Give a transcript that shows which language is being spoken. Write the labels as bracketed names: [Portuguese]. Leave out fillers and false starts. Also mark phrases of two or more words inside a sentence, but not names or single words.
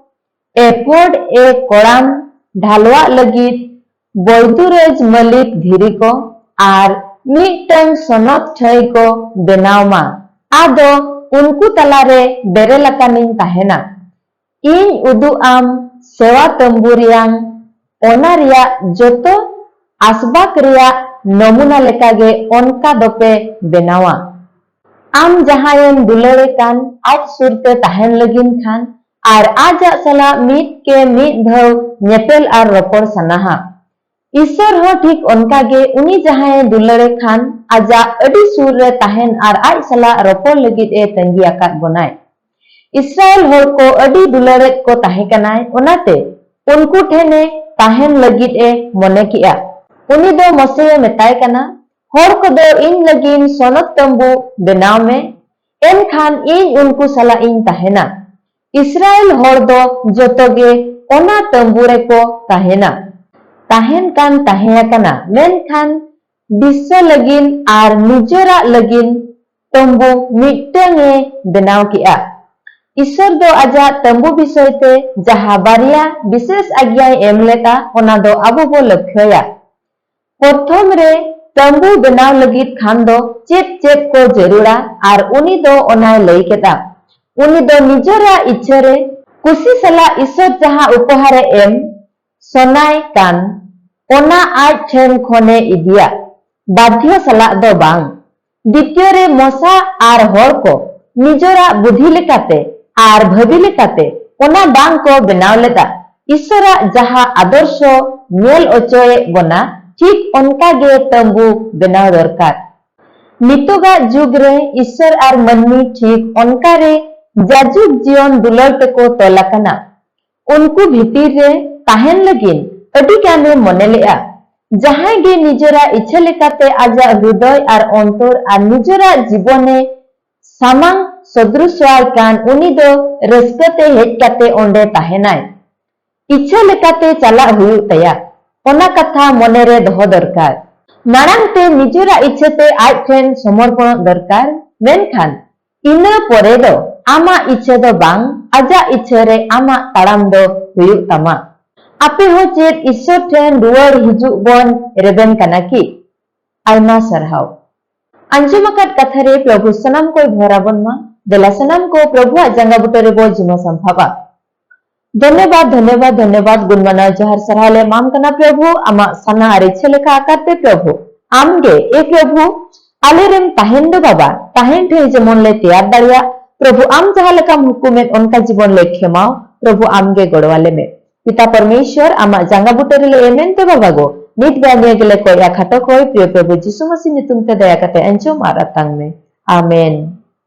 [Santali] एपोड ए कोड़ाम ढालवा लगित बोइदुरेज मलिक धीरी को आर मिटंग सनत छय को बेनावमा आदो उनको तलारे बेरेलकानिन ताहेना इन उदु आम सेवा तंबुरियांग ओना रिया जोतो आसबाक रिया नमूना लेकागे ओनका दोपे बेनावा आम जहायन दुलरे कान आज सुरते ताहेन लगिन खान आर आजा सला मीत के मीत धव नेपेल आर रपोर सनाहा ईश्वर हो ठीक उनका गे उनी जहां दुलरे खान आजा अडी सुर रे ताहेन आर आज सला रपोर लगित ए तंगी आकात बनाय इस्राएल होर को अडी दुलरे को ताहे कनाय ओनाते उनको ठेने ताहेन लगित ए मने किया उनी दो मसे मेताय कना होर को दो इन लगिन सोनत तंबू बेनाव में एन खान इन उनको सला इन ताहेना इस्राएल होर दो जोतोगे ओना तंबू रे को ताहेना ताहेन कान ताहेया कना मेन खान विश्व लगिन आर निजरा लगिन तंबू मिटंगे बेनाव किया ईश्वर दो आजा तंबू विषयते जहा बारिया विशेष आज्ञा एम लेता ओना दो आबो बो लक्ष्यया प्रथम रे तंबू बेनाव लगित खान दो चेत चेत को जरूरा आर उनी दो ओनाय लई केदा उनी दो निजरा इच्छा रे कुसी सला ईश्वर जहा उपहार एम सोनाय कान ओना आज ठेन खोने इदिया बाध्य सला दो बांग द्वितीय रे मोसा आर होर को निजरा बुद्धि लेकाते आर भवि लेकाते ओना बांग को बेनाव लेदा ईश्वरा जहा आदर्श नेल ओचोए बना ठीक उनका गे तंबू बेनाव दरकार नितोगा जुग रे ईश्वर आर मन्नी ठीक उनका रे जाजुग जीवन दुलर को तोलाकना उनको भीतर रे ताहेन लगिन अडी गाने मने लेआ जहां गे निजरा इच्छा लेकाते आजा हृदय आर अंतर आर निजरा जीवने सामांग सदृशवाय कान उनी दो रस्कते हेज काते ओंडे ताहेनाय इच्छा लेकाते चला हुयु तया ओना कथा मने रे दोहो दरकार मारांग ते निजरा इच्छाते आज ठेन समर्पण दरकार मेनखान इना परे दो आमा इच्छा दो बांग आजा इच्छा रे आमा ताड़ाम दो हुयु तमा आपे हो चेत ईश्वर ठेन रुवाड़ हिजुग बन रेबेन कना की आयमा सरहाव अंजुमकात कथा रे प्रभु सनाम को भराबन मा देला सनाम को प्रभु जांगा बुटरे बो जिमा संभावा धन्यवाद धन्यवाद धन्यवाद गुणमाना जहर सरहाले माम कना प्रभु आमा सना आरे छलेका आकाते प्रभु आमगे ए प्रभु आलेरेम ताहेन दो बाबा ताहेन ठे जेमन ले तैयार दाड़िया प्रभु आम जहा लेका हुकुमेत उनका जीवन ले खेमाओ प्रभु आमगे गड़वाले में पिता परमेश्वर आमा जांगा बुटरे ले एमेनते बाबा गो नित बानिया गेले कोया खाटो कोई प्रिय प्रभु यीशु मसीह नितुम ते दया कते अंजो मारा तंग में आमेन।